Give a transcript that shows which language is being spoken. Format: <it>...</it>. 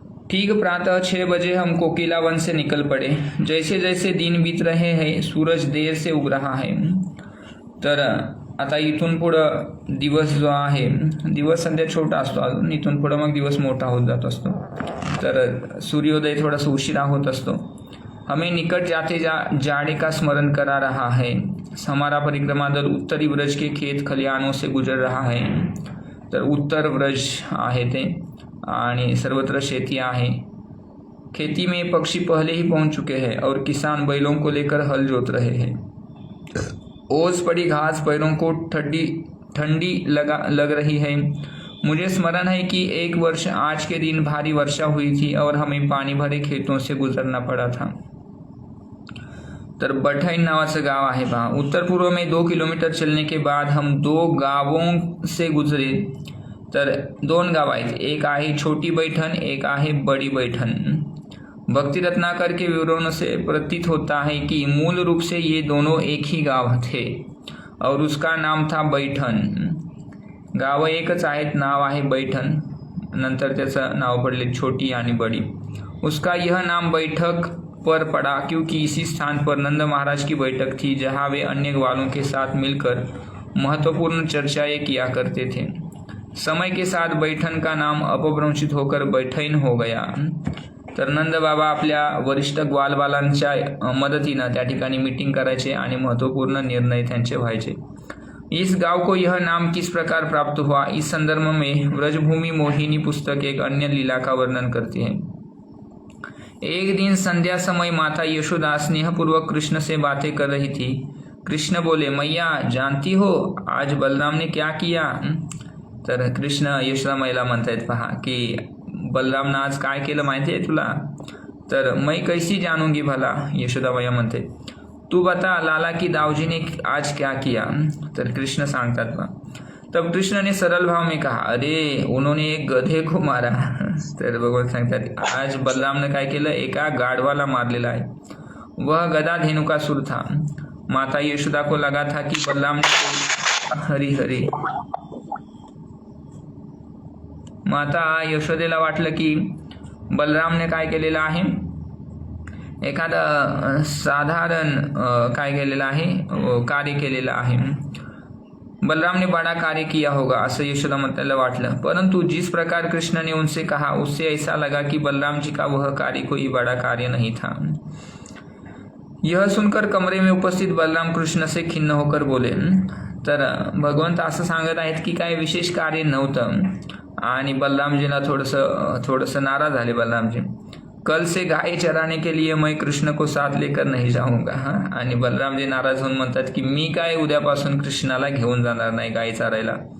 <hi>ठीक प्रातः 6 बजे हम कोकिला वन से निकल पड़े. जैसे जैसे दिन बीत रहे हैं सूरज देर से उग रहा है.</hi> <mr>तर आता इथून पुढं दिवस जो आहे, दिवस सध्या छोटा असतो अजून, इथून पुढं मग दिवस मोठा होत जात असतो. तर सूर्योदय थोडासा उशिरा होत असतो.</mr> <hi>हमें निकट जाते जाड़े का स्मरण करा रहा है. हमारा परिक्रमा दल उत्तरी व्रज के खेत खलिहानों से गुजर रहा है.</hi> <mr>तर उत्तर व्रज आहे ते आणि सर्वत्र शेती आहे.</mr> <hi>खेती में पक्षी पहले ही पहुंच चुके हैं और किसान बैलों को लेकर हल जोत रहे हैं. ओस पड़ी घास पैरों को ठंडी लग रही है. मुझे स्मरण है कि एक वर्ष आज के दिन भारी वर्षा हुई थी और हमें पानी भरे खेतों से गुजरना पड़ा था.</hi> <mr>तर बठैन नावाचं गाव आहे पहा.</mr> <hi>उत्तर पूर्व में 2 किलोमीटर चलने के बाद हम 2 गावों से गुजरे.</hi> <mr>तर 2 गाव आहेत, एक आहे छोटी बैठन, एक आहे बड़ी बैठन.</mr> <hi>भक्ति रत्नाकर के विवरणों से प्रतीत होता है कि मूल रूप से ये दोनों एक ही गाव थे और उसका नाम था बैठन.</hi> <mr>गाव एकच आहेत, नाव आहे बैठन. नंतर त्याचं नाव पडले छोटी आणि बड़ी.</mr> <hi>उसका यह नाम बैठक पर पड़ा क्योंकि इसी स्थान पर नंद महाराज की बैठक थी जहाँ वे अन्य ग्वालों के साथ मिलकर महत्वपूर्ण चर्चाएं किया करते थे. समय के साथ बैठन का नाम अपभ्रंशित होकर बैठैन हो गया.</hi> <mr>तर नंद बाबा आपल्या वरिष्ठ ग्वालबालांच्या मदतीनं त्या ठिकाणी मीटिंग करायचे आणि महत्वपूर्ण निर्णय त्यांचे व्हायचे.</mr> <hi>इस गांव को यह नाम किस प्रकार प्राप्त हुआ, इस संदर्भ में व्रजभूमि मोहिनी पुस्तक एक अन्य लीला का वर्णन करती है. एक दिन संध्या समय माता यशोदा स्नेहपूर्वक कृष्ण से बातें कर रही थी. कृष्ण बोले, मैया जानती हो आज बलराम ने क्या किया.</hi> <mr>तर कृष्ण यशोदा मैला म्हणतायत पहा की बलरामनं आज काय केलं माहिती आहे तुला.</mr> <hi>तर मैं कैसी जानूंगी भला.</hi> <mr>यशोदा मैया म्हणते,</mr> <hi>तू बता लाला की दाऊजी ने आज क्या किया.</hi> <mr>तर कृष्ण सांगतात पहा.</mr> <hi>तब कृष्ण ने सरल भाव में कहा, अरे उन्होंने एक गधे को मारा.</hi> <mr>तर भगवान सांगतात आज बलरामने काय केलं, एका गाढवाला मारलेला आहे.</mr> <hi>वह गधा धेनुकासुर था. माता यशोदा को लगा था कि बलराम ने हरी हरी.</hi> <mr>माता यशोदेला वाटलं की बलरामने काय केलेलं आहे, एखादं साधारण काय केलेलं आहे, कार्य केलेलं आहे.</mr> <hi>बलराम ने बड़ा कार्य किया होगा</hi> <mr>असं यशोदा मातेला वाटलं.</mr> <hi>परंतु जिस प्रकार कृष्ण ने उनसे कहा उससे ऐसा लगा कि बलराम जी का वह कार्य कोई बड़ा कार्य नहीं था. यह सुनकर कमरे में उपस्थित बलराम कृष्ण से खिन्न होकर बोले.</hi> <mr>तर भगवंत असं सांगत आहेत की काय विशेष कार्य नव्हतं आणि बलरामजीला थोडंसं नाराज झाले बलरामजी.</mr> <hi>कल से गाय चराने के लिए मैं कृष्ण को साथ लेकर नहीं जाऊंगा.</hi> <mr>आणि बलरामजी नाराज होऊन म्हणतात की मी काय उद्यापासून कृष्णाला घेऊन जाणार नाही गाय चारायला.</mr>